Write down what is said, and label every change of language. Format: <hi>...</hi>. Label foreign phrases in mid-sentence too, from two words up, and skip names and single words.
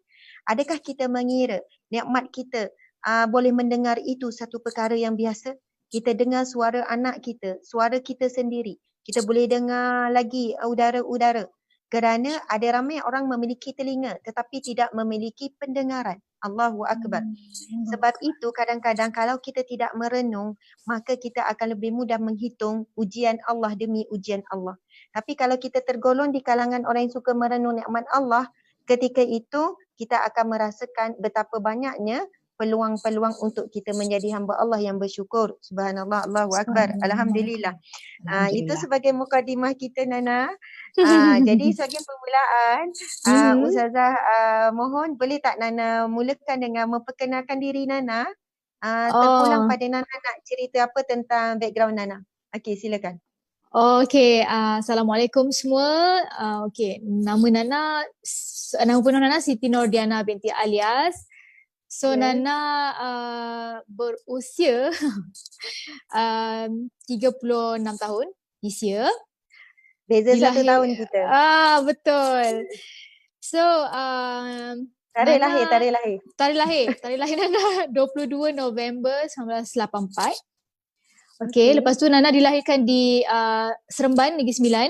<ms>Adakah kita mengira nikmat kita boleh mendengar itu satu perkara yang biasa? Kita dengar suara anak kita, suara kita sendiri. Kita boleh dengar lagi udara-udara. Kerana ada ramai orang memiliki telinga tetapi tidak memiliki pendengaran.</ms> <ar>الله أكبر.</ar> <ms>Sebab itu kadang-kadang kalau kita tidak merenung, maka kita akan lebih mudah menghitung ujian Allah demi ujian Allah. Tapi kalau kita tergolong di kalangan orang yang suka merenung nikmat Allah, ketika itu kita akan merasakan betapa banyaknya peluang-peluang untuk kita menjadi hamba Allah yang bersyukur.</ms> <ar>سبحان الله، الله أكبر.</ar> <ms>Alhamdulillah. Itu sebagai mukadimah kita, Nana. Jadi sebagai permulaan, Ustazah mohon boleh tak Nana mulakan dengan memperkenalkan diri Nana? Terpulang pada Nana nak cerita apa tentang background Nana. Okey, silakan. Assalamualaikum semua. Nama penuh Nana Siti Nordiana binti Alias. So Nana berusia 36 tahun</ms> <en>this year.</en> <ms>Beza 1 tahun kita. Betul. So Tarikh lahir Nana 22 November 1984. Okay, lepas tu Nana dilahirkan di Seremban, Negeri Sembilan.</ms>